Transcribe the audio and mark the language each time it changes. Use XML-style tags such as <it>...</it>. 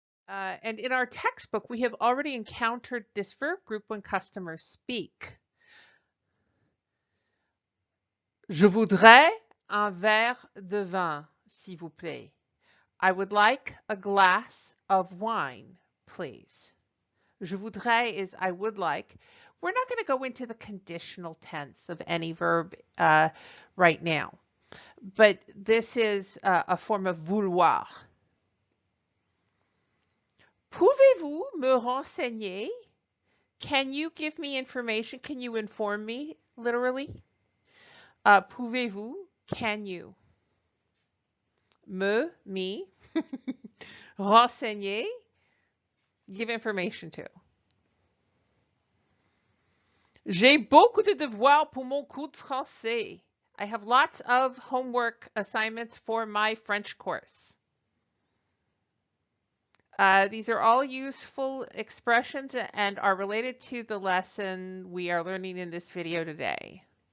<en>And in our textbook, we have already encountered this verb group when customers speak.</en> <fr>Je voudrais un verre de vin, s'il vous plaît.</fr> <en>I would like a glass of wine, please.</en> <fr>Je voudrais</fr> <en>is I would like. We're not going to go into the conditional tense of any verb right now, but this is a form of vouloir.</en> <fr>Pouvez-vous me renseigner?</fr> <en>Can you give me information? Can you inform me, literally?</en> <fr>Pouvez-vous?</fr> <en>Can you? Me. Renseigner? Give information to.</en> <fr>J'ai beaucoup de devoirs pour mon cours de français.</fr> <en>I have lots of homework assignments for my French course. These are all useful expressions and are related to the lesson we are learning in this video today.</en>